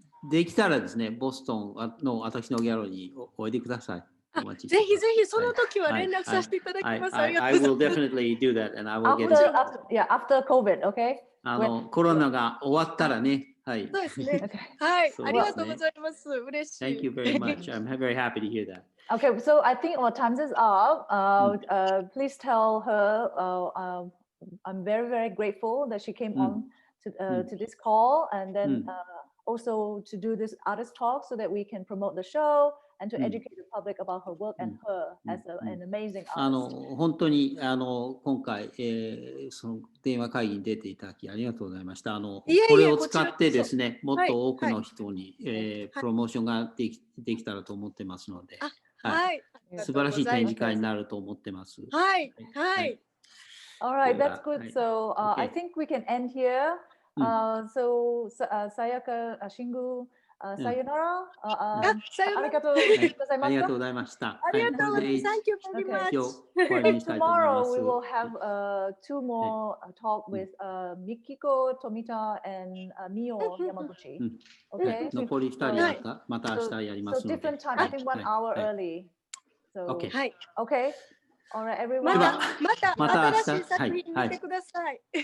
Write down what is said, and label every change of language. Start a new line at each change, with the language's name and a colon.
Japanese: できたらですね、ボストンの私のギャラリーにおいでください。ぜひぜひその時は連絡させていただきます。ありがとうございます。
English: I will definitely do that, and I will get after COVID, okay?
Japanese: コロナが終わったらね。はい。そうですね。はい。ありがとうございます。嬉しい。
English: Thank you very much. I'm very happy to hear that. Okay, so I think our time is up. Please tell her I'm very, very grateful that she came on to this call, and then also to do this artist talk so that we can promote the show and to educate the public about her work and her as an amazing artist.
Japanese: 本当に今回、その電話会議に出ていただきありがとうございました。これを使ってですね、もっと多くの人に、プロモーションができたらと思ってますので、素晴らしい展示会になると思ってます。はい。はい。
English: All right, that's good. So I think we can end here. So Sayaka Shingu, sayonara.
Japanese: ありがとうございました。ありがとうございました。ありがとうございます。
English: Thank you very much. Tomorrow we will have two more talk with Mikiko Tomita and Mio Yamaguchi. Okay.
Japanese: 残り2人また明日やりますので。
English: So different time. I think 1 hour early. So okay. Okay. All right, everyone.
Japanese: また新しい作品見てください。